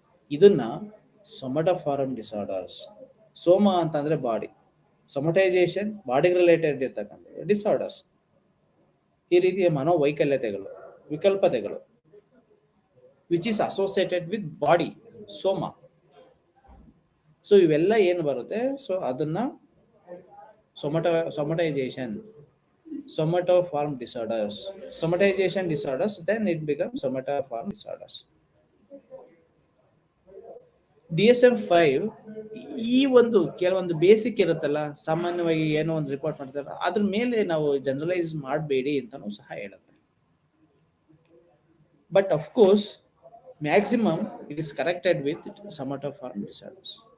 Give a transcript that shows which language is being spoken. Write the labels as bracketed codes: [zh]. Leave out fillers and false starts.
[kn] ಇದನ್ನ ಸೊಮಟೋಫಾರ್ಮ್ ಡಿಸಾರ್ಡರ್ಸ್, ಸೋಮ ಅಂತಂದ್ರೆ ಬಾಡಿ, ಸೊಮಟೈಸೇಷನ್ ಬಾಡಿಗೆ ರಿಲೇಟೆಡ್ ಇರ್ತಕ್ಕಂಥ ಡಿಸಾರ್ಡರ್ಸ್, ಈ ರೀತಿಯ ಮನೋವೈಕಲ್ಯತೆಗಳು, ವಿಕಲ್ಪತೆಗಳು which is associated with body, Soma. [en] So ಇವೆಲ್ಲ ಏನು ಬರುತ್ತೆ, ಸೊ ಅದನ್ನ somatization, somatoform disorders, somatization disorders, then it becomes somatoform disorders. [kn] DSM-5 ಈ ಒಂದು ಕೆಲವೊಂದು ಬೇಸಿಕ್ ಇರುತ್ತಲ್ಲ, ಸಾಮಾನ್ಯವಾಗಿ ಏನೋ ಒಂದು ರಿಪೋರ್ಟ್ ಮಾಡ್ತಾರೆ, ಅದ್ರ ಮೇಲೆ ನಾವು ಜನರಲೈಸ್ ಮಾಡಬೇಡಿ ಅಂತಾನೂ ಸಹ ಹೇಳುತ್ತೆ. [en] But of course maximum it is corrected with somatoform disorders.